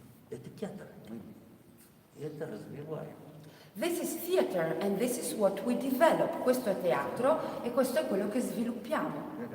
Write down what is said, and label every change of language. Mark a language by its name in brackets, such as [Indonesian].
[Russian] Это театр, мы это развиваем. [English] This is theater and this is what we develop. [Italian] Questo è teatro e questo è quello che sviluppiamo.